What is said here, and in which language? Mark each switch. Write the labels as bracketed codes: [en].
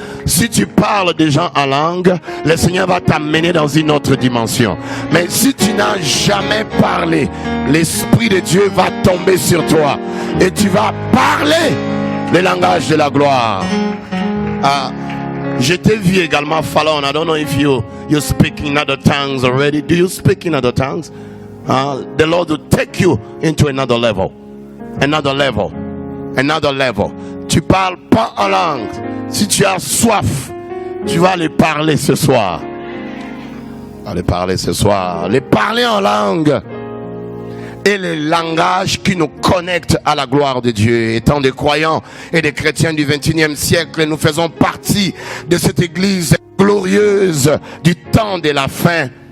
[fr] Si tu parles des gens en langue, le Seigneur va t'amener dans une autre dimension. Mais si tu n'as jamais parlé, l'Esprit de Dieu va tomber sur toi. Et tu vas parler le langage de la gloire. Je t'ai vu également, Fallon. [en] I don't know if you speak in other tongues already. Do you speak in other tongues? The Lord will take you into another level. Another level. Another level. [fr] Tu parles pas en langue. Si tu as soif, tu vas les parler ce soir. Tu vas les parler ce soir. Les parler en langue et le langage qui nous connecte à la gloire de Dieu. Étant des croyants et des chrétiens du XXIe siècle, nous faisons partie de cette église glorieuse du temps de la fin.